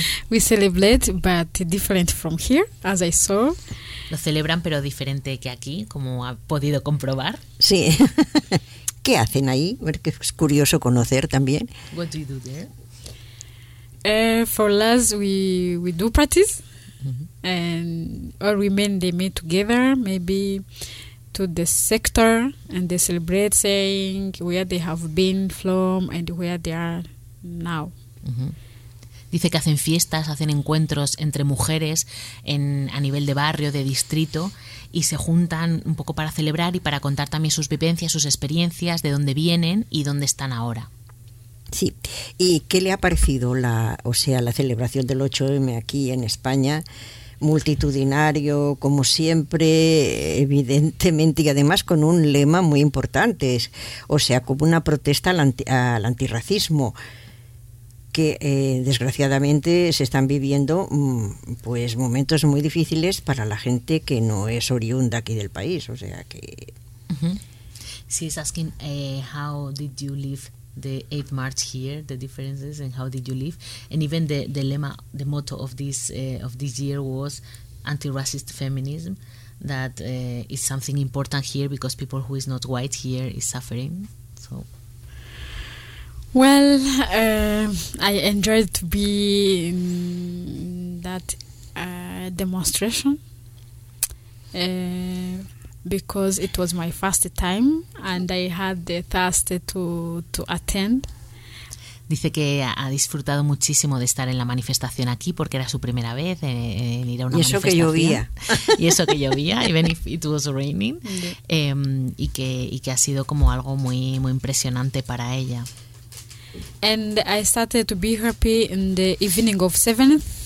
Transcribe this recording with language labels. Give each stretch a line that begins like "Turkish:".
English: We celebrate, but different from here, as I saw.
Spanish: Lo celebran, pero diferente que aquí, como ha podido comprobar. Sí. ¿Qué hacen ahí? Porque es curioso conocer también.
English: What do you do there? For us, we do parties. Mm-hmm. And all women, they meet together, maybe to the sector, and they celebrate saying where they have been from and where they are now. Uh-huh.
Spanish: Dice que hacen fiestas, hacen encuentros entre mujeres a nivel de barrio, de distrito, y se juntan un poco para celebrar y para contar también sus vivencias, sus experiencias, de dónde vienen y dónde están ahora. Sí, ¿y qué le ha parecido la celebración del 8M aquí en España? Multitudinario, como siempre, evidentemente, y además con un lema muy importante, como una protesta al antirracismo. que desgraciadamente se están viviendo pues momentos muy difíciles para la gente que no es oriunda aquí del país, o sea que...
English: She is asking, how did you live the 8th March here, the differences, and how did you live? And even the lemma, the motto of this year was anti-racist feminism, that is something important here because people who is not white here is suffering. So, well, I enjoyed to be in that demonstration because it was my first time and I had the thirst to attend.
Spanish: Dice que ha disfrutado muchísimo de estar en la manifestación aquí porque era su primera vez en ir a una manifestación. Y eso que llovía. Y eso que llovía,
English: even if it was raining. Yeah.
Spanish: Y que ha sido como algo muy, muy impresionante para ella.
English: And I started to be happy in the evening of 7th.